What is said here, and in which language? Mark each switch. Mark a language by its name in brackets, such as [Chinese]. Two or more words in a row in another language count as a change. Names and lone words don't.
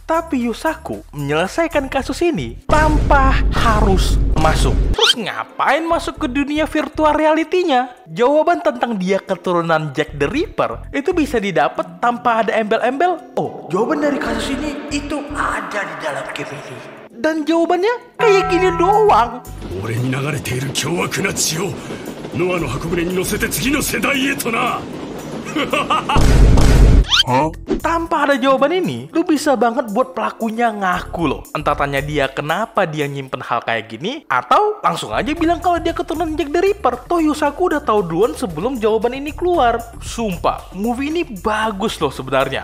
[Indonesian] Tapi Yusaku menyelesaikan kasus ini tanpa harus masuk. Terus ngapain masuk ke dunia [English] virtual reality- [Indonesian] nya? Jawaban tentang dia keturunan Jack the Ripper itu bisa didapat tanpa ada embel-embel. Oh, jawaban dari kasus ini itu ada di dalam game ini. Dan jawabannya kayak gini doang. [Japanese] 俺に流れている凶悪な血をノアの箱舟に乗せて次の世代へとな。 [Indonesian] Tanpa ada jawaban ini, lu bisa banget buat pelakunya ngaku loh. Entah tanya dia kenapa dia nyimpen hal kayak gini, atau langsung aja bilang kalau dia keturunan Jack the Ripper. Toh Yusaku udah tahu duluan sebelum jawaban ini keluar. Sumpah, movie ini bagus loh sebenarnya.